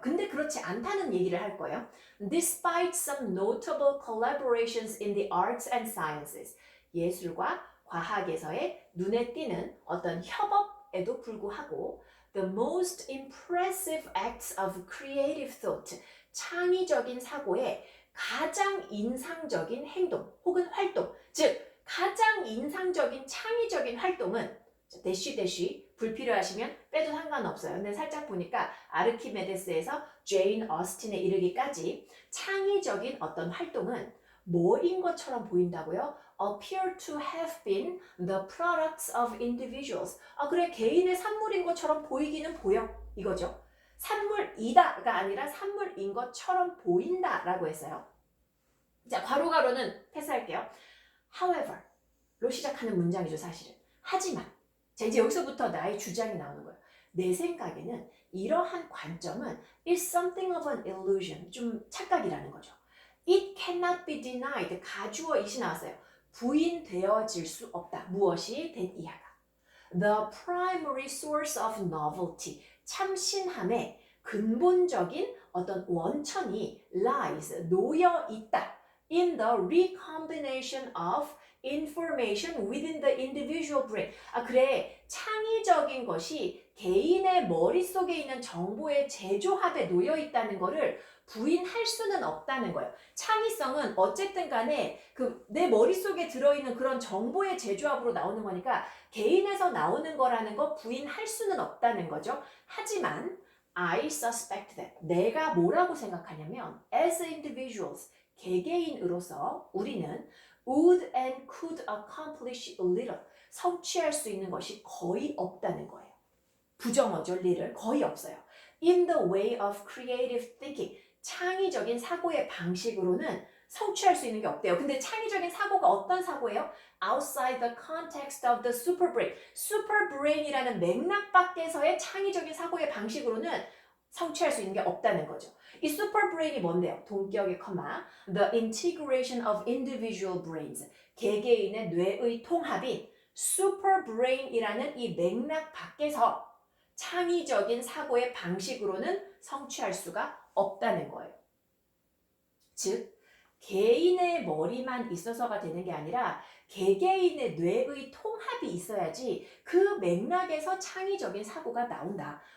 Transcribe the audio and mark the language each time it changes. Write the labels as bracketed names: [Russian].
[Korean] 근데 그렇지 않다는 얘기를 할 거예요. [English] Despite some notable collaborations in the arts and sciences, [Korean] 예술과 과학에서의 눈에 띄는 어떤 협업에도 불구하고 [English] the most impressive acts of creative thought, [Korean] 창의적인 사고의 가장 인상적인 행동 혹은 활동, 즉 가장 인상적인 창의적인 활동은 대쉬 대쉬 불필요하시면 빼도 상관없어요. 근데 살짝 보니까 아르키메데스에서 제인 어스틴에 이르기까지 창의적인 어떤 활동은 뭐인 것처럼 보인다고요? [English] appear to have been the products of individuals. [Korean] 그래 개인의 산물인 것처럼 보이기는 보여 이거죠. 산물이다가 아니라 산물인 것처럼 보인다라고 했어요. 자, 괄호괄호는 패스할게요. however로 시작하는 문장이죠, 사실은. 하지만 자, 이제 여기서부터 나의 주장이 나오는 거예요. 내 생각에는 이러한 관점은 [English] is something of an illusion, [Korean] 좀 착각이라는 거죠. [English] It cannot be denied, [Korean] 가주어 it이 나왔어요. 부인되어질 수 없다. 무엇이 된 이하가. [English] The primary source of novelty, [Korean] 참신함의 근본적인 어떤 원천이 [English] lies, [Korean] 놓여 있다. [English] In the recombination of information within the individual brain. [Korean] 그래. 창의적인 것이 개인의 머릿속에 있는 정보의 재조합에 놓여 있다는 거를 부인할 수는 없다는 거예요. 창의성은 어쨌든 간에 내 머릿속에 들어있는 그런 정보의 재조합으로 나오는 거니까 개인에서 나오는 거라는 거 부인할 수는 없다는 거죠. 하지만 [English] I suspect that [Korean] 내가 뭐라고 생각하냐면 [English] as individuals, [Korean] 개개인으로서 우리는 [English] would and could accomplish little, [Korean] 성취할 수 있는 것이 거의 없다는 거예요. 부정어죠, little, 거의 없어요. [English] In the way of creative thinking, [Korean] 창의적인 사고의 방식으로는 성취할 수 있는 게 없대요. 근데 창의적인 사고가 어떤 사고예요? [English] Outside the context of the superbrain. [Korean] superbrain이라는 맥락 밖에서의 창의적인 사고의 방식으로는 성취할 수 있는 게 없다는 거죠. 이 superbrain이 뭔데요? 동격의 커마. [English] The integration of individual brains. [Korean] 개개인의 뇌의 통합인 superbrain이라는 이 맥락 밖에서 창의적인 사고의 방식으로는 성취할 수가 없다는 거예요. 즉, 개인의 머리만 있어서가 되는 게 아니라 개개인의 뇌의 통합이 있어야지 그 맥락에서 창의적인 사고가 나온다.